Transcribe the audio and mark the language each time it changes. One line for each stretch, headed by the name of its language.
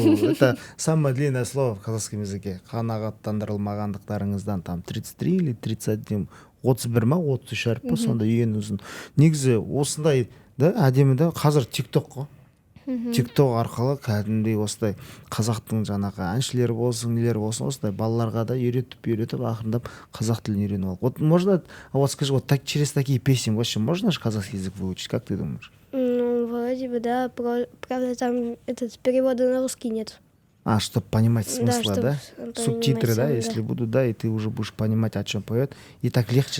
Russian: Это самое длинное слово в казахском языке.
Kazakh: Қанағаттандырылмағандықтарыңыздан там 33 или 31, 31 ма, 33 әріп па, сонда ең ұзын. Негізі осындай, да, әдемі да, қазір TikTok қой. тикток аркылы кәдімгідей осылай қазақтың жаңағы әншілері болсын нелер болсын осылай балаларға да үйретіп ақырындап қазақ тілін үйреніп алып.
Russian: Вот можно, а вот скажи, вот так через такие песни вообще можно же казахский язык выучить, как ты думаешь? Ну, вроде бы, да. Правда, там этот перевода на русский нет. А, чтобы понимать смысла, чтоб да? понимать Субтитры, да, сам, если будут, да, и ты уже будешь понимать, о чем поет, и так легче